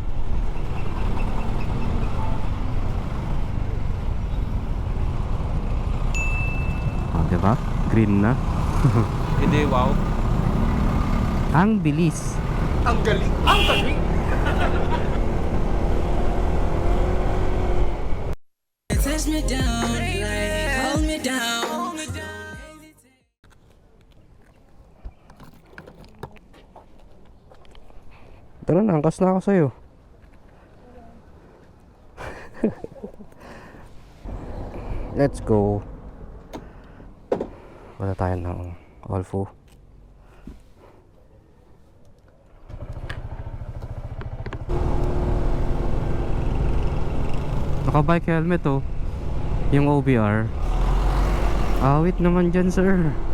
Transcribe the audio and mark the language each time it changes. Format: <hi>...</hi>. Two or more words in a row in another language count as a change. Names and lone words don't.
<tl>Diba? Green na. Hindi, wow. Ang bilis. Ang galing! Ang galing!</tl> <en>me down, like hold me down.</en> <tl>Tara na, angkas na ako sa'yo.</tl> <en>Let's go.</en> <tl>Wala tayo ng Olfo. Naka-</tl> <en>bike helmet</en> <tl>oh. Yung OBR. Awit naman dyan sir.</tl>